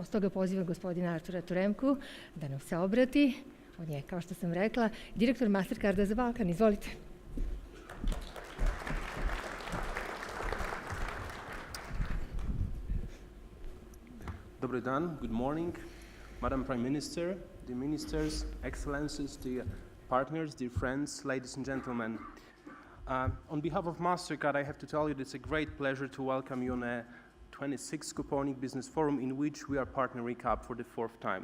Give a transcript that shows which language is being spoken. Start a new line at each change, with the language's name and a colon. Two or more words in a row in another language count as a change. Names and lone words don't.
Serbian: Stoga pozivam gospodina Artura Turemku da nam se obrati. On je, kao što sam rekla, direktor Mastercarda za Balkan. Izvolite. Dobar dan,
English: good morning, Madam Prime Minister, dear ministers, excellencies, dear partners, dear friends, ladies and gentlemen. On behalf of Mastercard, I have to tell you that it's a great pleasure to welcome you on a 26th Kopaonik Business Forum in which we are partnering up for the fourth time.